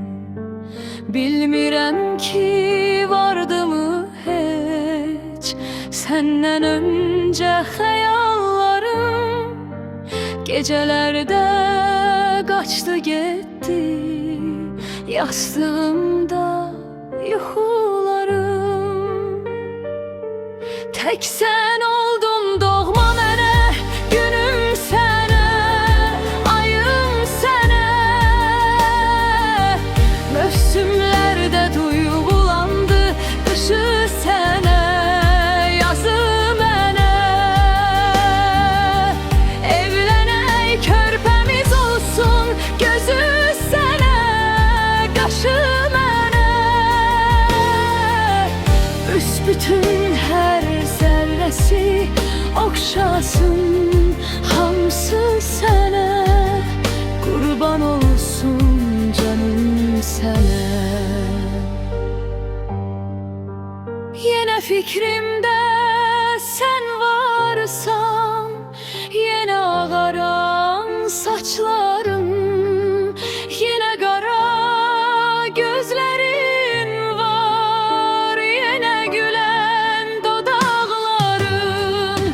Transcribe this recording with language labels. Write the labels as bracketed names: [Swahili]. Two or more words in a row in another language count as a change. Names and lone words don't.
[Azerbaijani] Bilmirəm ki [Turkish] vardı mı heç senden önce xəyallarım, gecelerde kaçtı gitti yastığımda yuxularım. Tek sen oldun [Azerbaijani] doğma mənə, günüm sənə, ayım sənə. Mövsümlərdə duyğulandı, qışı sənə, yazı mənə. Evlənək, körpəmiz olsun, gözü sənə, qaşı mənə. Büsbütün hər zərrəsi oxşasın, hamısı sənə, qurban olsun canım sənə. [Turkish] Yine fikrimde sen varsan, yine ağaran saçların, yine kara gözlerin var, yine gülen dodaqların.